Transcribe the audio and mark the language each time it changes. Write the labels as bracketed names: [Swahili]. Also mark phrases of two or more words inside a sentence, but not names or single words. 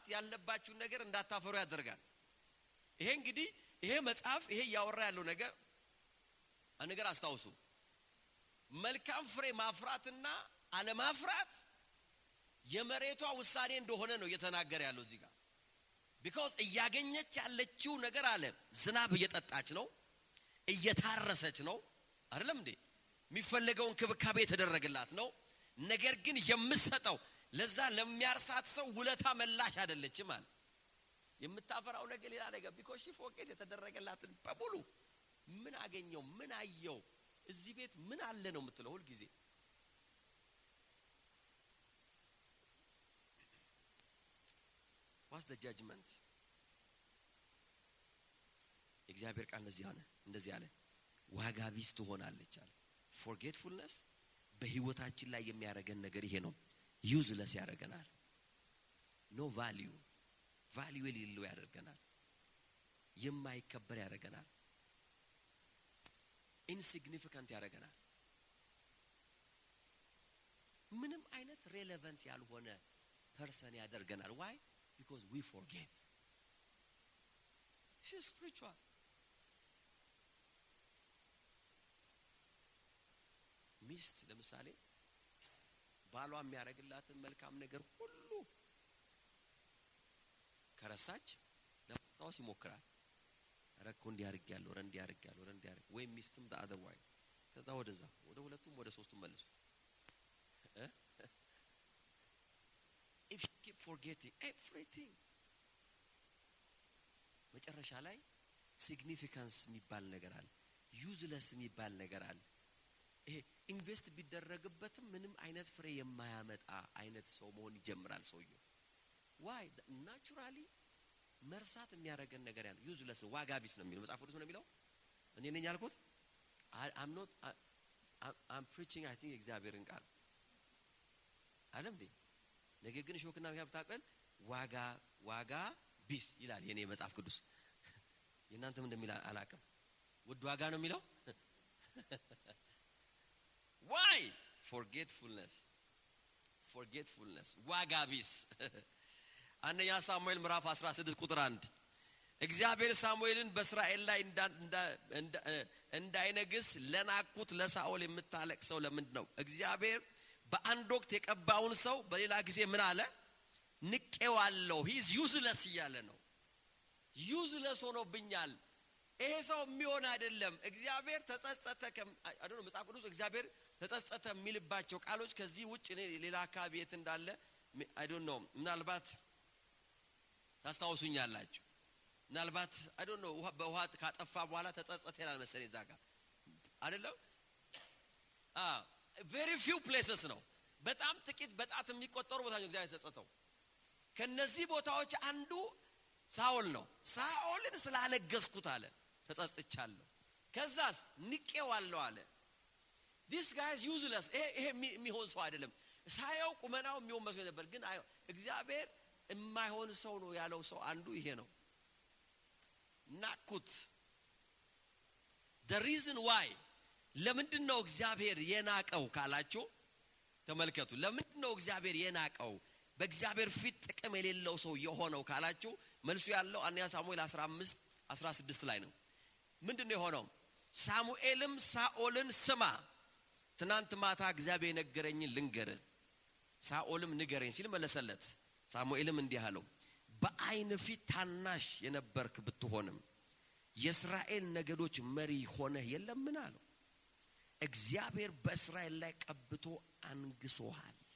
[Amharic] ያለባችሁ ነገር እንዳታፈሩ ያደርጋል። ይሄ እንግዲህ ይሄ መጽሐፍ ይሄ ያወራ ያለው ነገር አንገር አስተውሱ። መልካም ፍሬ ማፍራትና አለማፍራት የመሬቷ ውሳኔ እንደሆነ ነው እየተናገረ ያለው እዚህ ጋር። because እያገኘች ያለችው ነገር አለ ዝናብ እየጠጣች ነው፣ እየታረሰች ነው አይደለም እንዴ? የሚፈልገውን ክብካቤ ተደረገላት ነው። ነገር ግን የምትሰጠው ለዛ ለሚያርሳት ሰው ውለታ መላሽ አይደለችም ማለት የምታፈራው ነገር ሌላ ነገር [English] because she forget [Amharic] የተደረገላትን በሙሉ ምን አገኘው ምን አየው እዚህ ቤት ምን አለ ነው የምትለው ሁሉ ጊዜ። [English] what's the judgment? [Amharic] እግዚአብሔር ቃል እንደዚህ አለ ዋጋ ቢስ ትሆናለች አለ። forgetfulness በህይወታችን ላይ የሚያረገን ነገር ይሄ ነው። useless ያረገናል። [English] no value [Amharic] የሌለው ያደርገናል። የማይከበር ያደርገናል። insignificant ያደርገናል። ምንም አይነት relevant ያልሆነ person ያደርገናል። why? [English] because we forget. This is spiritual. [Amharic] ሚስት ለምሳሌ ባሏ የሚያረግላትን መልካም ነገር ሁሉ ከረሳች ለማስታወስ ይሞክራል። ረኮ እንዲያርጋለሁ ወይ ሚስትም [English] the other way [Amharic] ከዛ ወደዛ ወደ ሁለቱም ወደ ሶስቱም መልሱ። [English] if you keep forgetting everything [Amharic] መጨረሻ ላይ significance የሚባል ነገር አለ፣ useless የሚባል ነገር አለ። ይሄ ኢንቨስት ቢደረግበትም ምንም አይነት ፍሬ የማያመጣ አይነት ሰው መሆን ይጀምራል ሰውየው። why? naturally መርሳት የሚያረገን ነገር ያለው useless ነው፣ ዋጋ ቢስ ነው የሚለው መጽሐፍ ቅዱስ ነው የሚለው። እኔ ነኝ ያልኩት [English] I'm preaching I think [Amharic] እግዚአብሔርን ቃል አይደለም እንዴ? ነገር ግን ሾክና ያብታቀን ዋጋ ቢስ ይላል የኔ መጽሐፍ ቅዱስ። የእናንተም እንደሚል አላቀም። ውድ ዋጋ ነው የሚለው። why? forgetfulness ዋጋ ቢስ። አንደኛ ሳሙኤል ምዕራፍ 16 ቁጥር 1 እግዚአብሔር ሳሙኤልን በእስራኤል ላይ እንዳይነግስ ለናቁት ለሳኦል የምታለቅሰው ለምንድን ነው? እግዚአብሔር በአንድ ወቅት የቀባውን ሰው በሌላ ጊዜ ምን አለ? ንቄዋለሁ። [English] he is useless [Amharic] እያለ ነው። useless ሆኖብኛል፣ ይሄ ሰው የሚሆን አይደለም። እግዚአብሔር ተጸጸተ አይደለም መጽሐፍ ቅዱስ እግዚአብሔር ተጸጸተ የሚልባቸው ቃሎች ከዚህ ውጭ ሌላ አካባቢ የት እንዳለ [English] I don't know። [Amharic] ምናልባት ታስታውሱኛላችሁ። ምናልባት [English] I don't know [Amharic] በውሃ ካጠፋ በኋላ ተጸጸተ ይላል መሰለኝ እዛ ጋር አይደለም። very [English] few places [Amharic] ነው፣ በጣም ጥቂት በጣት የሚቆጠሩ ቦታዎች እግዚአብሔር ተጸጸተው። ከነዚህ ቦታዎች አንዱ ሳኦል ነው። ሳኦልን ስላነገስኩት አለ ተጸጽቻለሁ። ከዛስ ንቄዋለሁ አለ። [English] this guy is useless። [Amharic] ይሄ የሚሆን ሰው አይደለም። ሳያው ቁመናው የሚሆን መስሎ ነበር፣ ግን እግዚአብሔር የማይሆን ሰው ነው ያለው ሰው አንዱ ይሄ ነው። ናኩት። [English] the reason why [Amharic] ለምንድን ነው እግዚአብሔር የናቀው ካላችሁ ተመልከቱ። ለምንድን ነው እግዚአብሔር የናቀው በእግዚአብሔር ፊት ጥቅም የሌለው ሰው የሆነው ካላችሁ መልሱ ያለው አንደኛ ሳሙኤል 15:16 ላይ ነው። ምንድነው የሆነው? ሳሙኤልም ሳኦልን ስማ ትናንት ማታ እግዚአብሔር ነገረኝን ልንገር። ሳኦልም ንገረኝ ሲል መለሰለት። ሳሙኤልም እንዲህ አለው በአይን ፊት ታናሽ የነበርክ ብትሆንም የእስራኤል ነገዶች መሪ ሆነህ የለምን አለው። እግዚአብሔር በእስራኤል ላይ ቀብቶ አንግሶሃል።